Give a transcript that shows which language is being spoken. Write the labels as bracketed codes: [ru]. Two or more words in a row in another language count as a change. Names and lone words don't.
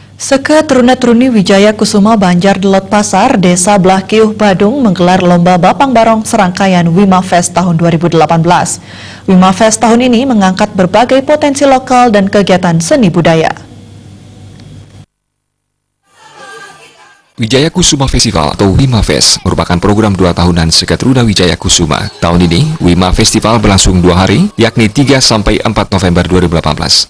[id] Seke Truna-Truni Wijaya Kusuma Banjar Delot Pasar, Desa Blahkiuh, Badung menggelar Lomba Bapang Barong serangkaian Wima Fest tahun 2018. Wima Fest tahun ini mengangkat berbagai potensi lokal dan kegiatan seni budaya. Wijaya Kusuma Festival atau Wima Fest merupakan program 2 tahunan Seke Truna Wijaya Kusuma. Tahun ini, Wima Festival berlangsung 2 hari, yakni 3-4 November 2018.